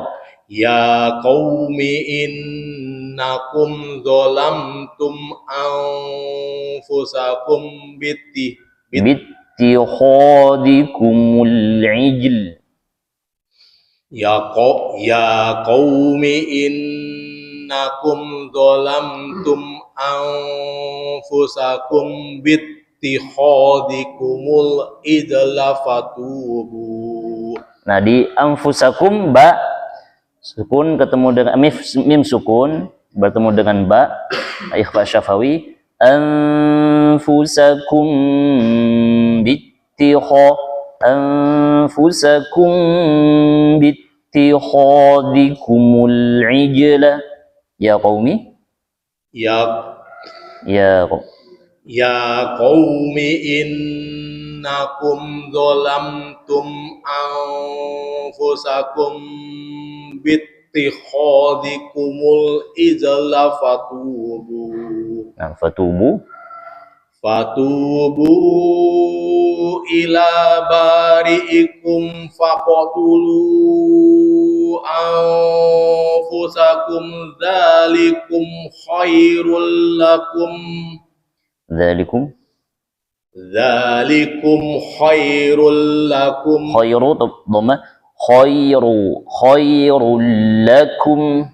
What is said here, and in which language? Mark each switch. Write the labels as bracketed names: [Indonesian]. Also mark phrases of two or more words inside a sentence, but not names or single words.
[Arabic] يا قوم إنكم ظلمتم أنفسكم باتخاذكم العجل. يا قوم إنكم ظلمتم أنفسكم باتخاذكم العدل فتوبوا. [Indonesian] Nah, di anfusakum ba sukun ketemu dengan mim sukun bertemu dengan ba ikhfa syafawi [Arabic] أنفسكم أنفسكم باتخاذكم العجل يا قوم Ya ya قوم إنكم ظلمتم أنفسكم باتخاذكم العجل فتوبوا. [Indonesian] nah, fatubu [Arabic] إلى بارئكم فاقتلوا أنفسكم ذلكم خير لكم ذلكم خير ضمة خير لكم